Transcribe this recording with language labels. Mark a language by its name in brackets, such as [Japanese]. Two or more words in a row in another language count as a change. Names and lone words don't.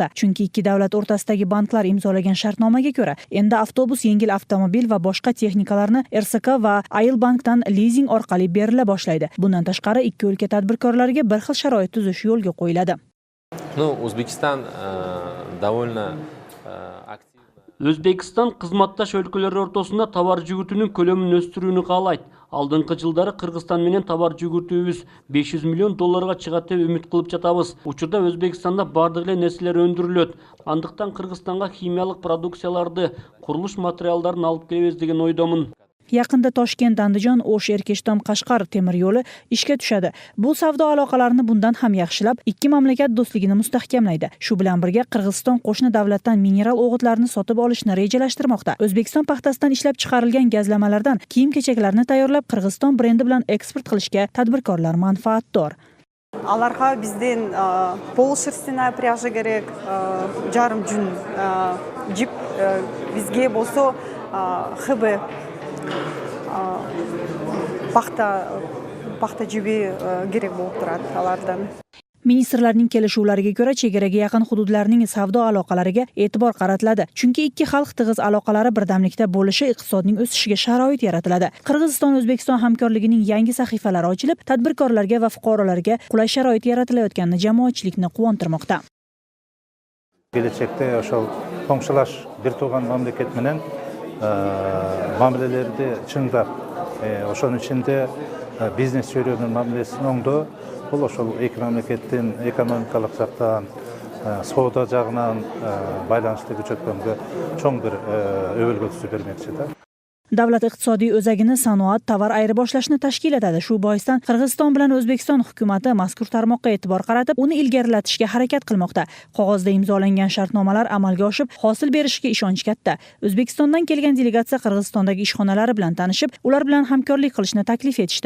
[Uzbek] Chunki ikki davlat o'rtasidagi banklar imzolagan shartnomaga ko'ra, endi avtobus, yengil avtomobil va boshqa texnikalarni RSK va Ayilbankdan lizing orqali berila boshlaydi. Bundan tashqari, ikki o'lka tadbirkorlariga bir xil sharoit tuzish yo'lga qo'yiladi. [Kyrgyz] O'zbekiston xizmatdosh өлкөлөр ортосунда товар жүгүртүүнүн көлөмүн өстүрүүнү каалайт. Алдыңкы жылдары Кыргызстан менен товар жүгүртүүбүз $500 миллион чыгат деп үмүт кылып жатабыз. Учурда Өзбекстанда бардык эле нерселер өндүрүлөт. Андыктан Кыргызстанга химиялык продукцияларды, курулуш материалдарын алып келебиз деген ойдомун. [Uzbek] Yaqinda Toshkent, Andijon, O'sh, Erkeshtom, Qashqar temir yo'li ishga tushadi. Bu savdo aloqalarini bundan ham yaxshilab, ikki mamlakat do'stligini mustahkamlaydi. Shu bilan birga Qirg'iziston qo'shni davlatdan mineral o'g'itlarni sotib olishni rejalashtirmoqda. O'zbekiston paxtasidan ishlab chiqarilgan gazlamalardan kiyim-kechaklarni tayyorlab, Qirg'iziston brendi bilan eksport qilishga tadbirkorlar manfaatdor. [Kyrgyz] Аларга бизден [Russian] полушерстяная пряжа [Kyrgyz] керек, жарым жүн жип, бизге болсо ХБ [Uzbek] paxta jibi kerak bo'lib turadi alardan. Ministrlarning kelishuvlariga ko'ra, chegaraga yaqin hududlarning savdo aloqalariga e'tibor qaratiladi. Chunki ikki xalq tig'iz aloqalari birdamlikda bo'lishi iqtisodning o'sishiga sharoit yaratiladi. Qirg'iziston-O'zbekiston hamkorligining yangi sahifalari ochilib, tadbirkorlarga va fuqarolarga qulay sharoit yaratilayotgani jamoatchilikni quvontirmoqda. [Kyrgyz] Kelajakda koңшылаш бир тууган мамлекет менен мамилелерди чыңдап, ошонун ичинде бизнес чөйрөнүн мамилесин оңдоо, бул ошол эки мамлекеттин экономикалык жактан, соода жагынан байланышты күчөткөнгө чоң бир өбөлгө бермекчи да. [Uzbek] Davlat iqtisodiy o'zagini sanoat, tovar ayirboshlashni tashkil etadi. Shu boisdan Qirg'iziston bilan O'zbekiston hukumati mazkur tarmoqqa e'tibor qaratib, uni ilgarilatishga harakat qilmoqda. Qog'ozda imzolangan shartnomalar amalga oshib, hosil berishiga ishonch katta. O'zbekistondan kelgan delegatsiya Qirg'izistondagi ishxonalari bilan tanishib, ular bilan hamkorlik qilishni taklif etishdi.